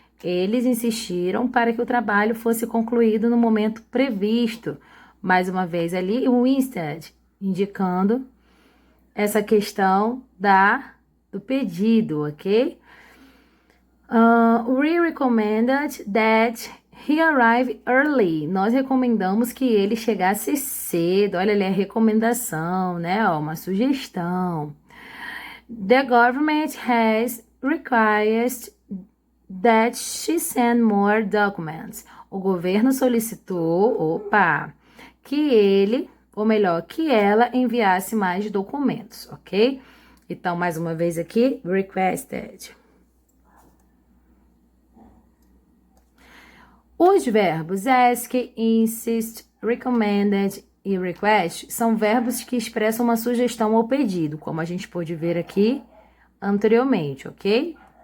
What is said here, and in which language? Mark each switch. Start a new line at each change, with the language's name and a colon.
Portuguese: Eles insistiram para que o trabalho fosse concluído no momento previsto. Mais uma vez ali, o instead, indicando essa questão do pedido, ok?
English: We recommended that he arrive early.
Portuguese: Nós recomendamos que ele chegasse cedo. Olha ali a recomendação, né? Ó, uma sugestão.
English: The government has required that she send more documents.
Portuguese: O governo solicitou, que ele, ou melhor, que ela enviasse mais documentos, ok? Então, mais uma vez aqui, requested. Os verbos ask, insist, recommended e request são verbos que expressam uma sugestão ou pedido, como a gente pôde ver aqui anteriormente, ok?